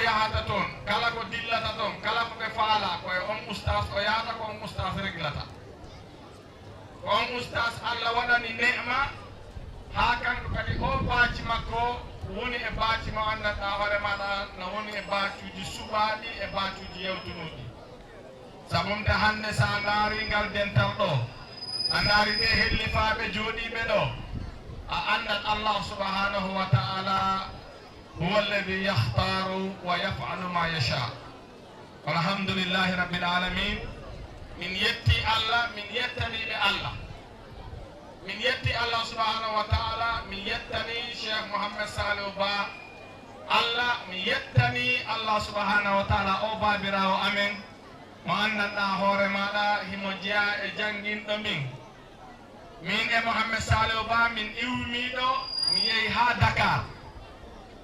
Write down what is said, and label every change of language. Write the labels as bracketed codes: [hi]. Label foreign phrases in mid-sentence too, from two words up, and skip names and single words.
[ff] yahata toon kala ko dillata toon kala ko ɓe faala koye on oustas o yahata ko on oustas réglata ko on oustas Allah waɗani ne'ma ha kanko kadi o baaci makko woni e baaci mo andanɗa hoore maɗa no woni e baacuji suɓaɗi e baacuji yewtunoɗi sabumde hande sa daari ngal dental ɗo a daari ɓe hellifaɓe jooɗiɓe ɗo a andat Allah [ar] سبحانه وتعالى هو الذي يختار ويفعل ما يشاء الحمد لله رب العالمين [ff] min yetti Allah min yettaniɓe Allah min yetti Allah [ar] سبحانه وتعالى [ff] min yettani Cheikh Mohammed Saliou Ba Allah min yettani Allah [ar] سبحانه وتعالى [ff] o babirawo amen mo andanɗa hoore maɗa himo jeeya e janginɗo min e Mohammed Saliou Ba min iwmiɗo mi yeehi ha Dakar